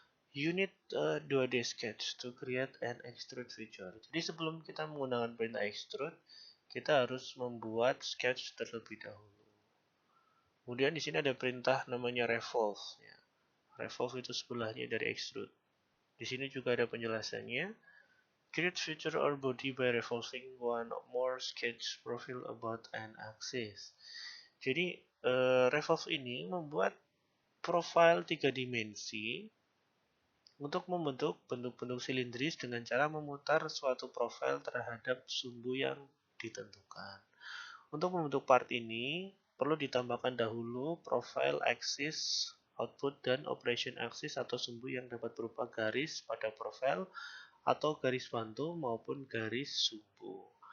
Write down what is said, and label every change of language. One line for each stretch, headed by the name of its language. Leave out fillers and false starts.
English: You need 2D sketch to create an extrude feature.
Indonesian: Jadi sebelum kita menggunakan perintah extrude, kita harus membuat sketch terlebih dahulu. Kemudian di sini ada perintah namanya revolve. Ya. Revolve itu sebelahnya dari extrude. Di sini juga ada penjelasannya.
English: Create feature or body by revolving one or more sketch profile about an axis.
Indonesian: Jadi revolve ini membuat profil 3 dimensi untuk membentuk bentuk-bentuk silindris dengan cara memutar suatu profil terhadap sumbu yang ditentukan. Untuk membentuk part ini, perlu ditambahkan dahulu profile axis, output, dan operation axis atau sumbu yang dapat berupa garis pada profil atau garis bantu maupun garis sumbu.